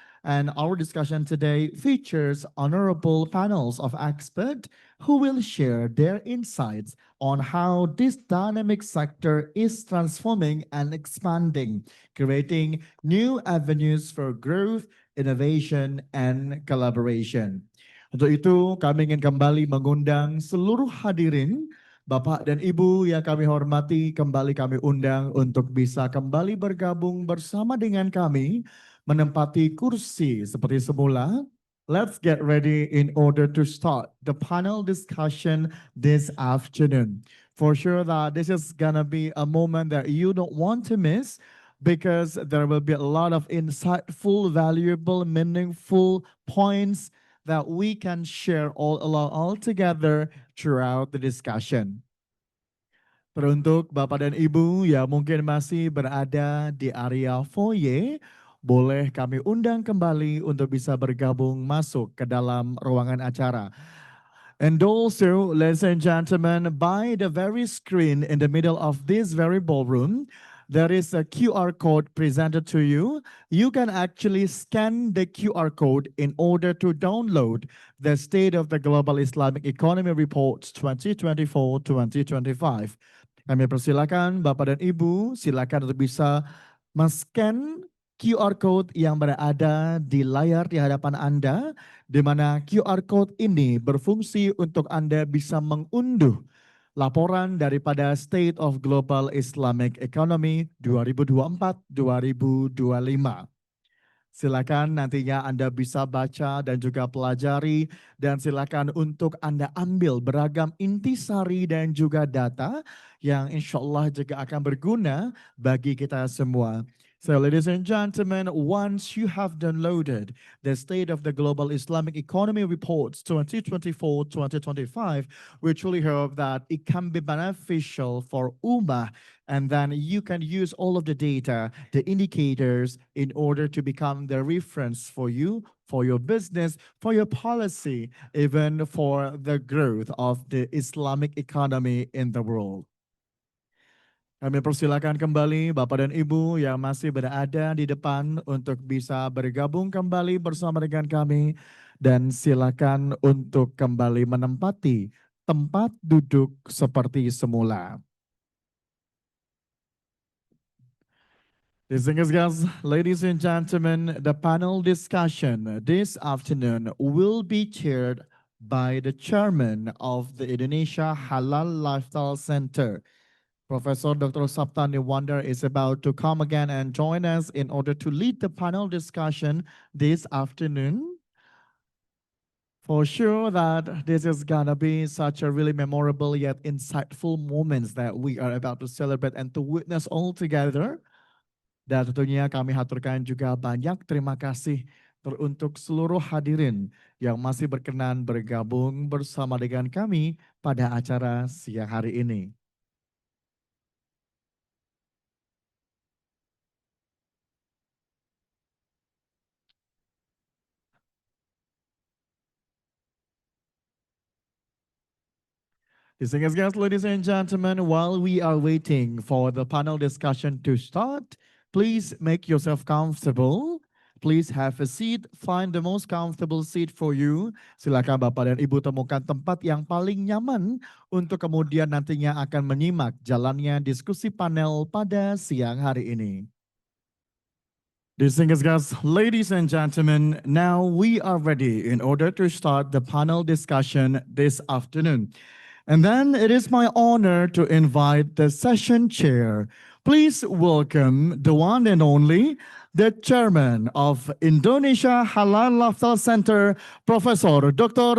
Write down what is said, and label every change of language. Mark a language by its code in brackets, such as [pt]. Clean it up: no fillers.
[en] And our discussion today features honorable panels of experts who will share their insights on how this dynamic sector is transforming and expanding, creating new avenues for growth, innovation, and collaboration. [id] Untuk itu, kami ingin kembali mengundang seluruh hadirin, Bapak dan Ibu yang kami hormati, kembali kami undang untuk bisa kembali bergabung bersama dengan kami, menempati kursi seperti semula. [en] Let's get ready in order to start the panel discussion this afternoon. For sure that this is gonna be a moment that you don't want to miss, because there will be a lot of insightful, valuable, meaningful points that we can share all together throughout the discussion. [id] Teruntuk Bapak dan Ibu yang mungkin masih berada di area foyer, boleh kami undang kembali untuk bisa bergabung masuk ke dalam ruangan acara. [en] And also, ladies and gentlemen, by the very screen in the middle of this very ballroom, there is a QR code presented to you. You can actually scan the QR code in order to download the State of the Global Islamic Economy Reports 2024-2025. [id] Kami persilakan Bapak dan Ibu, silakan untuk bisa men-scan QR code yang berada di layar di hadapan Anda, di mana QR code ini berfungsi untuk Anda bisa mengunduh laporan daripada State of Global Islamic Economy 2024-2025. Silakan nantinya Anda bisa baca dan juga pelajari, dan silakan untuk Anda ambil beragam intisari dan juga data yang insya Allah juga akan berguna bagi kita semua. [en] So ladies and gentlemen, once you have downloaded the State of the Global Islamic Economy Reports 2024-2025, we truly hope that it can be beneficial for Ummah, and then you can use all of the data, the indicators, in order to become the reference for you, for your business, for your policy, even for the growth of the Islamic economy in the world. [id] Kami persilakan kembali Bapak dan Ibu yang masih berada di depan untuk bisa bergabung kembali bersama dengan kami, dan silakan untuk kembali menempati tempat duduk seperti semula. [en] Distinguished guests, ladies and gentlemen, the panel discussion this afternoon will be chaired by the chairman of the Indonesia Halal Lifestyle Center. Professor Dr. Sapta Nirwandar is about to come again and join us in order to lead the panel discussion this afternoon. For sure that this is gonna be such a really memorable yet insightful moments that we are about to celebrate and to witness all together. [id] Dan tentunya kami haturkan juga banyak terima kasih untuk seluruh hadirin yang masih berkenan bergabung bersama dengan kami pada acara siang hari ini. [en] Distinguished guests, ladies and gentlemen, while we are waiting for the panel discussion to start, please make yourself comfortable. Please have a seat, find the most comfortable seat for you. [id] Silakan Bapak dan Ibu temukan tempat yang paling nyaman untuk kemudian nantinya akan menyimak jalannya diskusi panel pada siang hari ini. [en] Distinguished guests, ladies and gentlemen, now we are ready in order to start the panel discussion this afternoon. And then it is my honor to invite the session chair. Please welcome the one and only, the chairman of Indonesia Halal Lifestyle Center, Professor Dr.